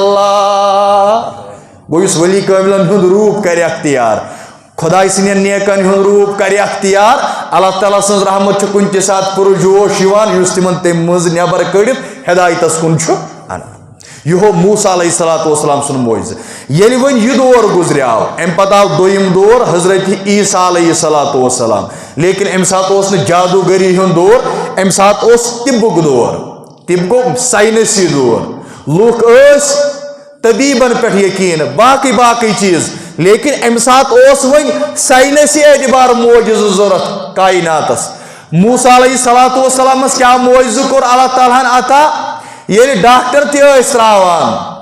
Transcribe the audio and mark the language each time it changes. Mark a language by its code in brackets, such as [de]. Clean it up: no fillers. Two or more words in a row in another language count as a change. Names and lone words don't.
[ks] اللہ گوٚو یُس ولی کٲملن ہُنٛد روٗپ کرِ اختیار خۄداے سٕنٛدٮ۪ن نیکن ہُنٛد روٗپ کرِ اختیار اللہ تعالیٰ سٕنٛز رحمت چھِ کُنہِ تہِ ساتہٕ پُرجوش یِوان یُس تِمن تمہِ منٛز نٮ۪بر کٔڑِتھ ہدایتس کُن چھُ انان یہ ہو موسا [ar] علیہ الصلوۃ والسلام [ks] سُنٛد معجزٕ ییٚلہِ وۄنۍ یہِ دور گُزریو امہِ پتہٕ آو دوٚیِم دور حضرت عیسیٰ [ar] علیہ الصلوۃ والسلام [ks] لیکن امہِ ساتہٕ اوس نہٕ جادوگٔری ہُنٛد دور امہِ ساتہٕ اوس طِبُک دور طِب گوٚو ساینسی دور لُکھ ٲسۍ طبیٖبن پٮ۪ٹھ یقیٖن باقٕے چیٖز لیکن امہِ ساتہٕ اوس وۄنۍ ساینسی اعتبار معجزٕ ضوٚرتھ کایناتس موسا [ar] علیہ الصلوۃ والسلامس [ks] کیٛاہ معجزٕ کوٚر اللہ تعالیٰ ہن عطا ییٚلہِ ڈاکٹر تہِ ٲسۍ تراوان